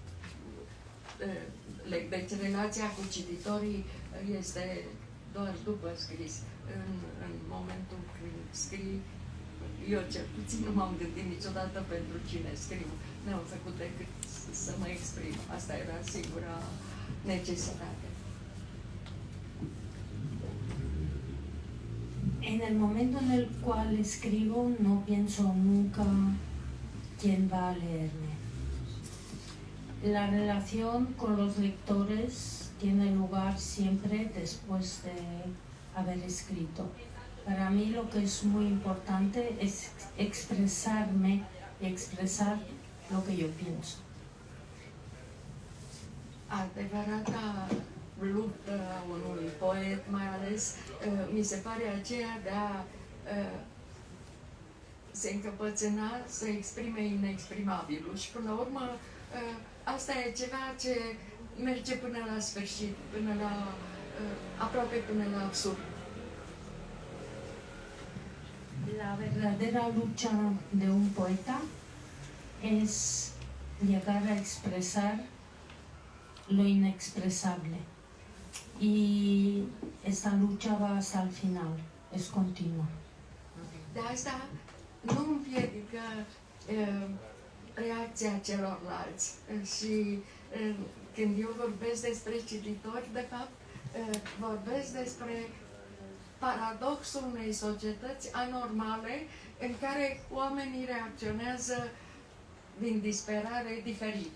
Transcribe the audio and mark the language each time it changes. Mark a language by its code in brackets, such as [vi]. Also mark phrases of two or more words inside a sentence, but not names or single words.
[ro] Deci, relația cu cititorii este doar după scris. În momentul când scrii, eu cel puțin nu m-am gândit niciodată pentru cine scriu. N-am făcut decât să mă exprim. Asta era singura necesitate. [es] En el momento en el cual escribo, no pienso nunca quién va a leerme. La relación con los lectores tiene lugar siempre después de haber escrito. Para mí lo que es muy importante es expresarme y expresar lo que yo pienso. [ro] Adevărata luptă a unui poet, mai ales, mi se pare aceea de a se încăpățâna, să exprime inexprimabilul. Și până la urmă, asta e ceva ce merge până la sfârșit, până la, aproape până la absurd. [es] La verdadera lucha de un poeta es llegar a expresar lo inexpresable, y esta lucha va hasta el final, es continua. [ro] De asta nu împiedică reacția celorlalți. Și când eu vorbesc despre cititori, de fapt, vorbesc despre paradoxul unei societăți anormale în care oamenii reacționează din disperare diferit.